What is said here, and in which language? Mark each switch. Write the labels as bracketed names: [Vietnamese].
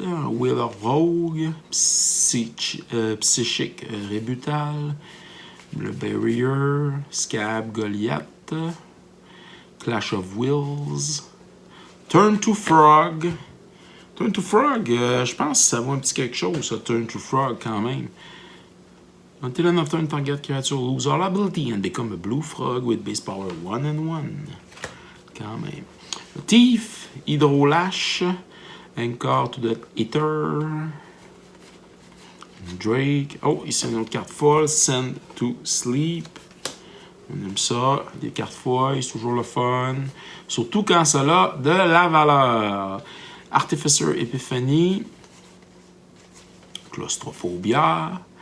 [English] Un Wheeler Rogue. Psychic Rebutal. Le Barrier. Scab Goliath. Clash of Wills. Turn to Frog. [French] Turn to Frog, je pense que ça vaut un petit quelque chose, ça, Turn to Frog, quand même. [English] Until end of turn, target creature lose all ability and become a blue frog with base power 1 and 1. [French] Quand même. [English] Thief, Hydrolash, Anchor to the Ether. Drake. [French] Oh, ici une autre carte folle, Send to Sleep. On aime ça. Des cartes foil, c'est toujours le fun. Surtout quand ça a de la valeur. [English] Artificer Epiphany. Claustrophobia.